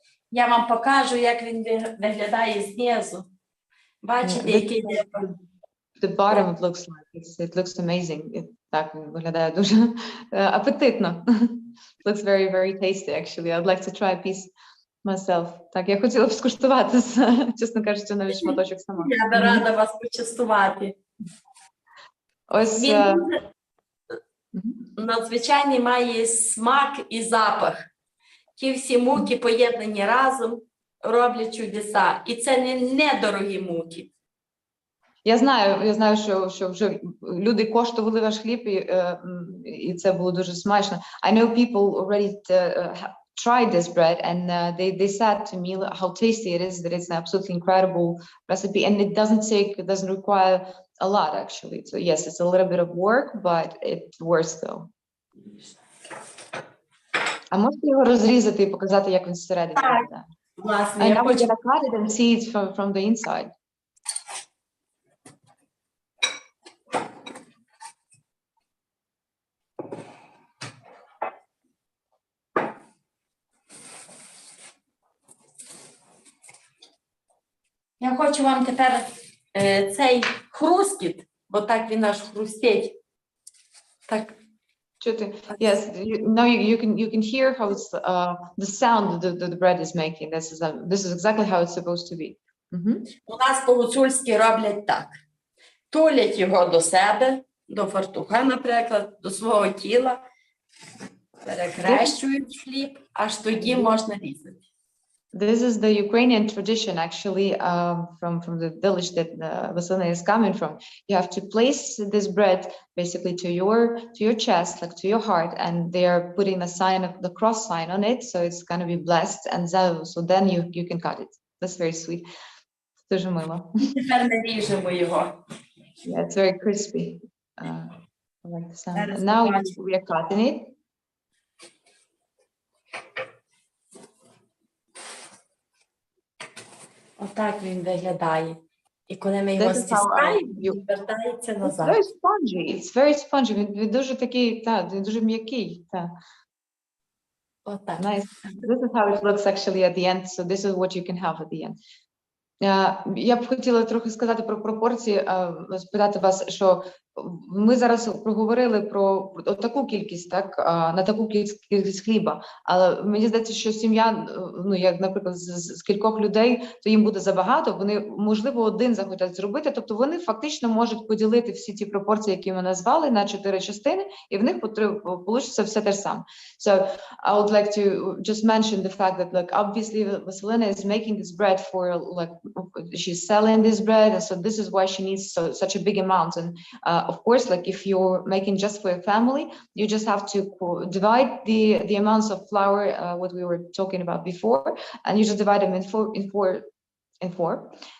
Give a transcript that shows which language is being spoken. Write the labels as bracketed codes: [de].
[uk] Я вам покажу, як він виглядає знизу. Бачите, який [en] The bottom it looks like it looks amazing. [uk] Так виглядає дуже апетитно. [en] It looks very, very tasty, actually. I'd like to try a piece myself. [uk] Так, я хотіла б скуштувати, чесно кажучи, навіть шматочок сама. Я би рада вас почастувати. Ось Він надзвичайний має смак і запах. Ті всі муки поєднані разом роблять чудеса. І це не недорогі муки. Я знаю, що вже люди коштували ваш хліб, і це було дуже смачно. [en] I know people already tried this bread, and they said to me how tasty it is, that it's an absolutely incredible recipe, and it doesn't require a lot, actually. So yes, it's a little bit of work, but it's worth though. [uk] А можете його розрізати і показати, як він всередині виглядає? Власне, [en] And [uk] я [en] now we're [uk] хочу... [en] gonna cut it and see it from the inside. [uk] Я хочу вам тепер цей хрускіт, бо так він аж хрустить. Так. Чути? [en] Yes, now you can hear how it's the sound the bread is making. This is exactly how it's supposed to be. [uk] У нас по-гуцульськи роблять так. Тулять його до себе, до фартуха, наприклад, до свого тіла, перекрещують хліб, аж тоді можна різати. [en] This is the Ukrainian tradition, actually, from the village that Vasylena is coming from. You have to place this bread basically to your chest, like to your heart, and they are putting a sign of the cross sign on it, so it's going to be blessed, and so then you can cut it. That's very sweet. [uk] Дуже мило. Тепер ми ріжемо його. [en] Yeah, it's very crispy. I like the sound. And now we are cutting it. [uk] Отак він виглядає. І коли ми його [en] This is how [uk] стискаємо, [en] you... [uk] він вертається [en] It's [uk] назад. [en] very spongy. It's very spongy. [uk] Він дуже такий, він дуже м'який. Отак. [en] Nice. This is how it looks actually at the end. So this is what you can have at the end. Я б хотіла трохи сказати про пропорції, спитати вас, що ми зараз проговорили про таку кількість, так, на таку кількість хліба, але мені здається, що сім'я, ну, як, наприклад, з кількох людей, то їм буде забагато, вони, можливо, один захотять зробити, тобто вони фактично можуть поділити всі ті пропорції, які ми назвали, на 4 частини, і в них получиться все те ж саме. So, I would like to just mention the fact that, like, obviously, Vasylena is making this bread for, like, she's selling this bread, and so this is why she needs such a big amount. And of course, like, if you're making just for your family, you just have to divide the amounts of flour, what we were talking about before, and you just divide them in four.